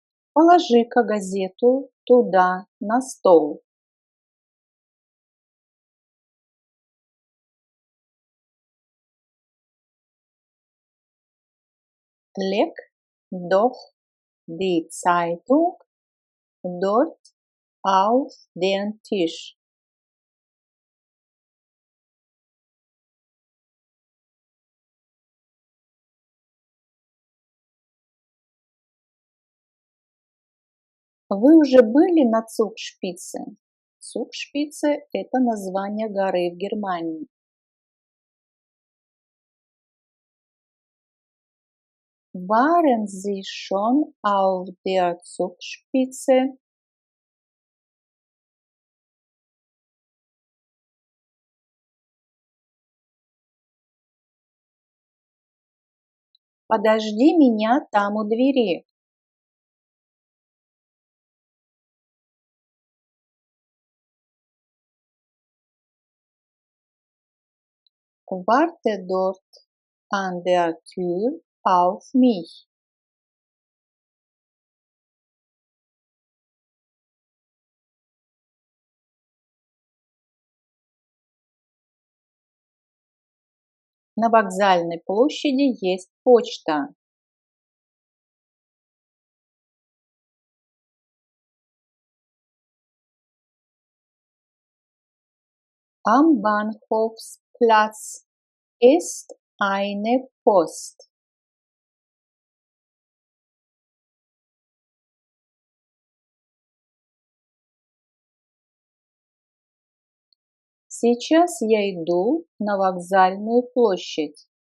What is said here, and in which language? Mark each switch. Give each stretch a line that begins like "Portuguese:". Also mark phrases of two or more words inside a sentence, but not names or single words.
Russian: Положи-ка газету туда, на стол.
German: Leg doch die Zeitung dort auf den Tisch.
Russian: Вы уже были на Zugspitze? Zugspitze– это название горы в Германии.
German: Waren Sie schon auf der Zugspitze?
Russian: Подожди меня там у двери.
German: Warte dort an der Tür auf mich.
Russian: На вокзальной площади есть почта.
German: Am Bahnhofsplatz ist eine Post.
Russian: Сейчас я иду на вокзальную площадь.